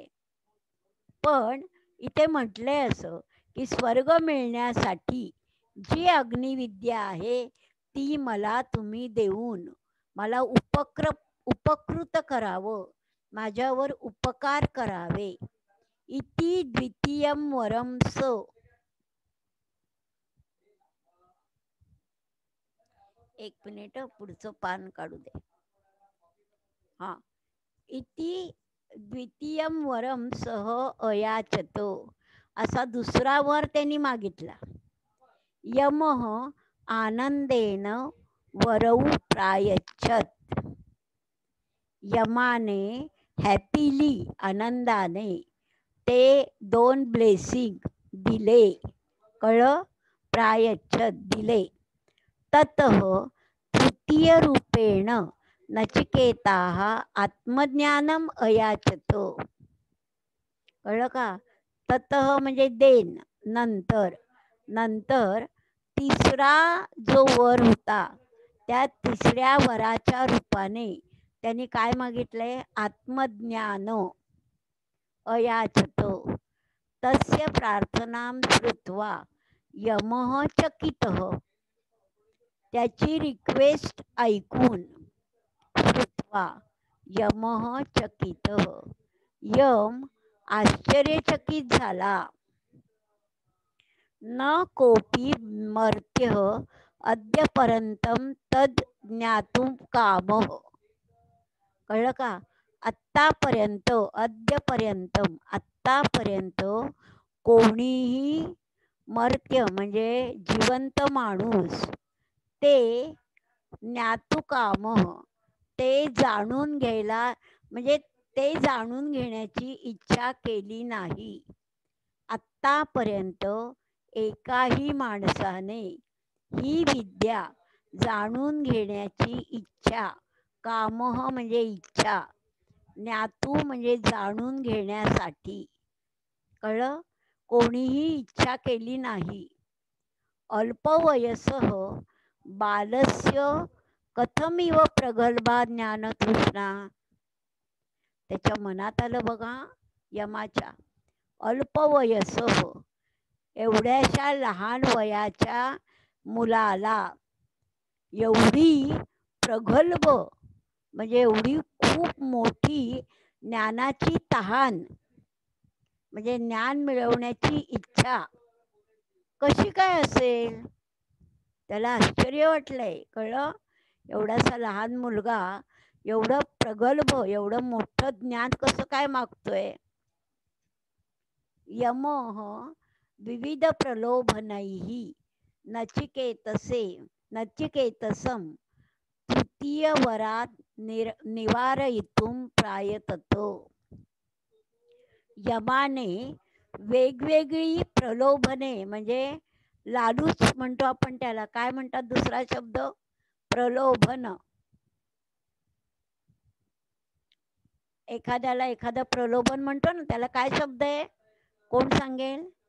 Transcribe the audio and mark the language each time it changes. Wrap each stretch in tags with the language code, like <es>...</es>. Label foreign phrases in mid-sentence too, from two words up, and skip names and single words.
<mr>पण इथे म्हटलंय असं की स्वर्ग मिळण्यासाठी जी अग्निविद्या आहे ती मला तुम्ही देऊन मला उपकृत करावं, माझ्यावर उपकार करावे.</mr> <sa>इति द्वितीयम वरम स.</sa> <mr>एक मिनिट, पुढचं पान काढू दे. हा.</mr> <sa>इति द्वितीयम वरम सह अयाचत.</sa> <mr>असा दुसरा वर त्यांनी मागितला.</mr> <sa>यमः आनंदेन वरौ प्रायच्छत.</sa> <mr>यमाने हॅपीली, आनंदाने ते 2 ब्लेसिंग दिले. कळलं? प्रायच्छत दिले.</mr> <sa>ततः तृतीय रूपेण नचिकेताः आत्मज्ञानम अयाचत.</sa> <mr>कळलं का? ततः म्हणजे देन, नंतर. नंतर तिसरा जो वर होता त्या तिसऱ्या वराच्या रूपाने त्यांनी काय मागितलंय?</mr> <sa>आत्मज्ञान अयाचत तस्य प्रार्थनां श्रुत्वा यमः चकितः.</sa> <mr>त्याची रिक्वेस्ट ऐकून</mr> <sa>श्रुत्वा यमः चकितः,</sa> <mr>यम आश्चर्यचकित झाला.</mr> <sa>न कोपी मर्त्यः अद्यपर्यंतं तद ज्ञातुं कामः.</sa> <mr>कळलं का? आत्तापर्यंत, अद्यपर्यंतम आत्तापर्यंत कोणीही मर्त्य म्हणजे जिवंत माणूस ते ज्ञातुकाम ते जाणून घ्यायला म्हणजे ते जाणून घेण्याची इच्छा केली नाही. आत्तापर्यंत एकाही माणसाने ही विद्या जाणून घेण्याची इच्छा, कामह म्हणजे इच्छा, ज्ञातू म्हणजे जाणून घेण्यासाठी, कळलं, कोणीही इच्छा केली नाही.</mr> <sa>अल्पवयसः बालस्य कथमिव प्रगल्भा ज्ञानतृष्णा.</sa> <mr>त्याच्या मनात आलं बघा यमाच्या, अल्पवयसः एवढ्याशा लहान वयाच्या मुलाला एवढी प्रगल्भ म्हणजे एवढी खूप मोठी ज्ञानाची तहान म्हणजे ज्ञान मिळवण्याची इच्छा कशी काय असेल? त्याला आश्चर्य वाटलंय. कळलं? एवढासा लहान मुलगा एवढं प्रगल्भ एवढं मोठं ज्ञान कसं काय मागतोय?</mr> <sa>यमः विविध प्रलोभनैः नचिकेतसं तृतीय वरात निवारयितुं प्रायततो.</sa> <mr>यमाने वेगवेगळी प्रलोभने म्हणजे लालूच म्हणतो आपण त्याला, काय म्हणतात दुसरा शब्द? प्रलोभन. एखाद्याला एखादं प्रलोभन म्हणतो ना, त्याला काय शब्द आहे? कोण सांगेल?</mr>